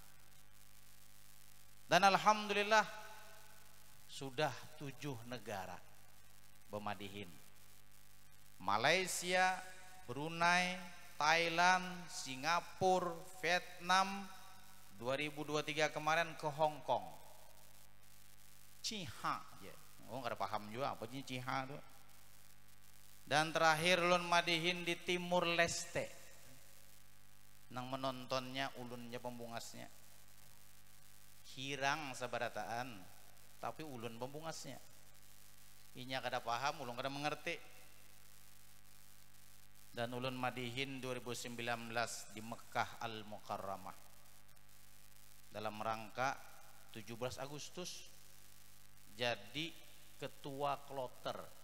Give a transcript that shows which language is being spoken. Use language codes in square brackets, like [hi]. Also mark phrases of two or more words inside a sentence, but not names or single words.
[id] Dan alhamdulillah sudah 7 negara bermadihin: Malaysia, Brunei, Thailand, Singapura, Vietnam. 2023 kemarin ke Hong Kong, Ciha, ya. Oh nggak ada paham juga apa sih Ciha itu. [bjn] Dan terakhir ulun madihin di Timur Leste, nang menontonnya ulunnya pembungasnya. Hirang sabarataan, tapi ulun pembungasnya. Inya kada paham, ulun kada mengerti. Dan ulun madihin 2019 di Mekah Al-Mukarramah dalam rangka 17 Agustus jadi ketua kloter.